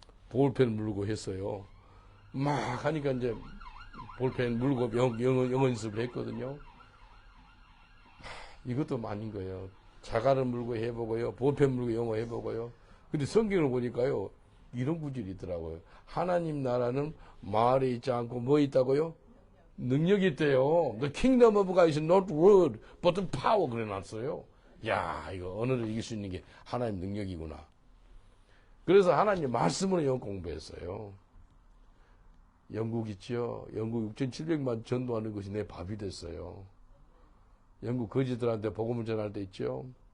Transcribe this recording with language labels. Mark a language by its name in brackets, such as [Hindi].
[Korean] 볼펜 물고 했어요. 막 하니까 이제 볼펜 물고 영어 연습을 했거든요. 이것도 아닌 거예요. 자갈을 물고 해보고요. 볼펜 물고 영어 해보고요. 근데 성경을 보니까요. 이런 구절이 있더라고요. 하나님 나라는 말에 있지 않고 뭐 있다고요? 능력이 있대요. [English] The kingdom of God is not word, but the power. [Korean] 그래 놨어요. 야, 이거 언어를 이길 수 있는 게 하나님 능력이구나. 그래서 하나님 말씀으로 영어 공부했어요. 영국 있죠? 영국 6,700만 전도하는 것이 내 밥이 됐어요. 영국 거지들한테 복음을 전할 때 있죠?